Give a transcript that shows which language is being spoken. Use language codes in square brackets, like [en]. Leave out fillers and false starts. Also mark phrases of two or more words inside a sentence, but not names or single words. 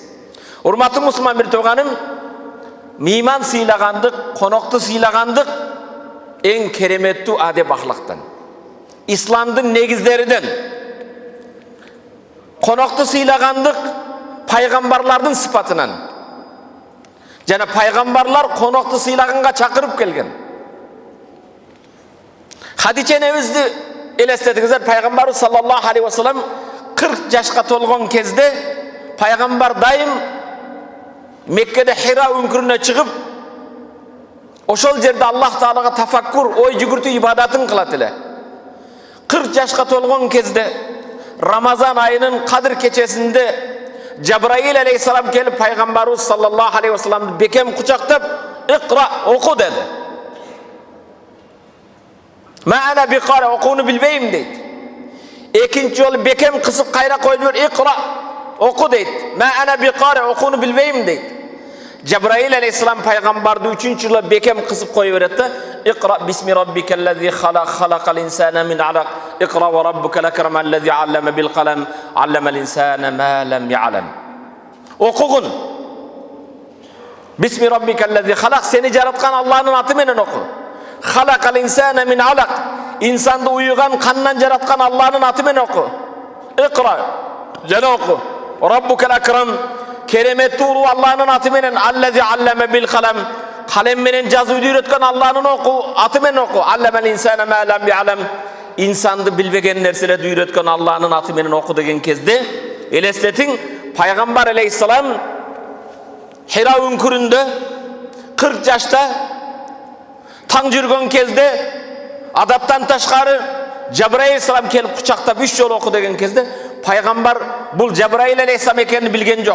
[ky] Урматтуу мусулман бир тууганым, мыйман сыйлагандык, конокты сыйлагандык эң кереметтүү адеп ахлактан, исламдын негиздеринен. Конокты сыйлагандык пайгамбарлардын сыпатынан. Жана пайгамбарлар конокты сыйлаганга чакырып келген. Хадиче энебизди элестетиңиздер, пайгамбарыбыз [ar] صلى الله عليه وسلم [ky] 40 жашка толгон кезде пайгамбар дайым Меккеде Хира үңкүрүнө чыгып, ошол жерде Аллах Таалага тафаккур, ой жүгүртүү ибадатын кылат эле. 40 жашка толгон кезде Рамазан айынын Кадыр кечесинде Жабраил алейхиссалам келип пайгамбарыбыз [ar] صلى الله عليه وسلم [ky] бекем кучактап, "Икра, оку" dedi. [ar] "ما أنا بقارئ, [ky] окууну билбейм" дейт. Экинчи жолу бекем кысып кайра коюп жибер, "Икра, оку" дейт. [ar] "ما أنا بقارئ, [ky] окууну билбейм" дейт. Жабраил алейхиссалам пайгамбарды 3-чү жолу бекем кысып коюп берет да, [ar] "اقرأ باسم ربك الذي خلق، خلق الإنسان من علق، اقرأ وربك الأكرم الذي علم بالقلم، علم الإنسان ما لم يعلم." [ky] Окугун. [ar] باسم ربك الذي خلق, [ky] сени жараткан Аллахтын аты менен оку. [ar] خلق الإنسان من علق, [ky] инсанды уйган кандан жараткан Аллахтын аты менен оку. Икра, жана оку. [ar] ربك الأكرم, [ky] кереметтүү Аллахтын аты менен, [ar] الذي علم بالقلم, [ky] қалем менен жазууду үйрөткөн Аллахтын оку, аты менен оку. [ar] علم الإنسان ما لم يعلم, [ky] инсанды билбеген нерселерди үйрөткөн Аллахтын аты менен оку деген кезде элестетиң, [kk] Пайғамбар алейхиссалам Хира үңкірінде 40 жашта таң жүрген кезде адаптан ташқары Жабраил алейхиссалам келіп құшақтап 3 жол оқы деген кезде пайғамбар бұл Жабраил алейхиссалам екенін білген жоқ.